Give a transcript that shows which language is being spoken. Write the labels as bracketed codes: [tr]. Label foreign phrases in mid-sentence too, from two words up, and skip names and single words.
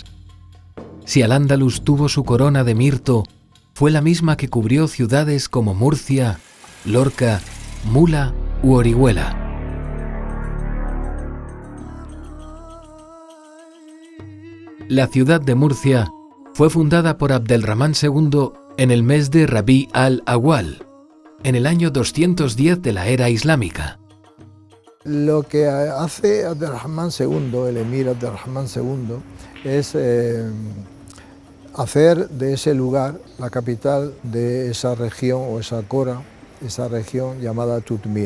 [es] Si Al-Ándalus tuvo su corona de mirto, fue la misma que cubrió ciudades como Murcia, Lorca, Mula u Orihuela. La ciudad de Murcia fue fundada por Abdelrahman II en el mes de Rabi al-Awwal, en el año 210 de la era islámica. Lo que hace Abdelrahman II, el emir Abdelrahman II, es hacer de ese lugar la capital de esa región o esa cora, esa región llamada Tutmir.